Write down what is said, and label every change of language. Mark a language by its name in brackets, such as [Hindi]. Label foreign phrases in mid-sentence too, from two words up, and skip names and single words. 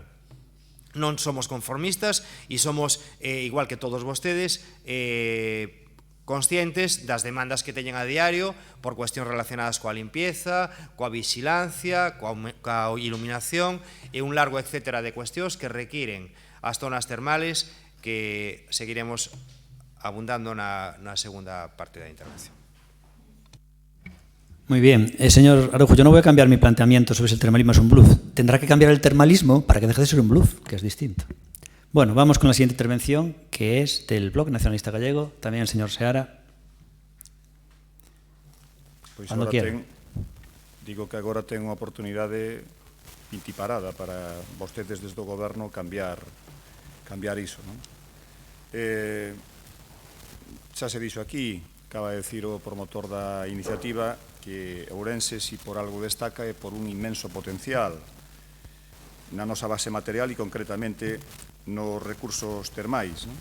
[Galician] Non somos conformistas e somos, igual que todos vostedes, conscientes das demandas que teñen a diario por cuestións relacionadas coa limpieza, coa vigilancia, coa iluminación e un [Spanish] largo etcétera [Galician] de cuestións que requiren as zonas termales que seguiremos abundando na segunda parte da intervención. [Spanish] Muy bien. Señor Araujo, yo no voy a cambiar mi planteamiento sobre si el termalismo es un bluff. Tendrá que cambiar el termalismo para que deje de ser un bluff, que es distinto. Bueno, vamos con la siguiente intervención, que es del Bloque Nacionalista Gallego, tamén el señor Seara. [Galician] Pois Cando quiera. Digo que agora ten unha oportunidade intiparada para vostedes desde o goberno cambiar iso, non? Xa se dixo aquí, acaba de decir o promotor da iniciativa, que Ourense, si por algo destaca, é por un inmenso potencial na nosa base material e concretamente nos recursos termais, non?